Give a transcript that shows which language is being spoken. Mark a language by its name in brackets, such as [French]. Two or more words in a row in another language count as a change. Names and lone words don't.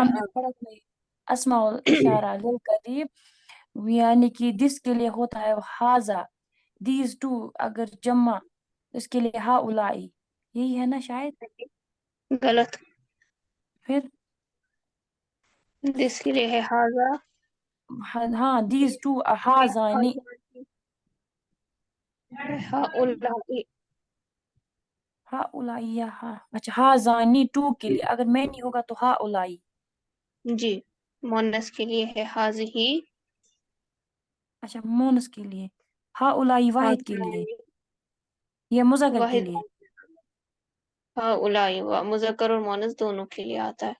[Hindi] हमने पढ़ा था [Arabic] أسماء الإشارة للقريب, [Hindi] यानी कि दिस के लिए होता है हाजा, [English] these two [Hindi] अगर जम्मा तो इसके लिए हा उलाई, यही है ना शायद। गलत। फिर जिसके लिए है हाजा, हाँ [English] these two [Hindi] हाजानी। हा उलाई। हा उलाई या हा, अच्छा हाजानी टू के लिए, अगर मैं नहीं होगा तो हा उलाई। जी। मोनस के लिए है हाजिही। अच्छा मोनस के लिए हा उलाई, वाहिद के लिए, हाजिरानी। ये मुजक्कर के वाहिद। लिए। हा उलाई हुआ मुजक्कर और मोनस दोनों के लिए आता है।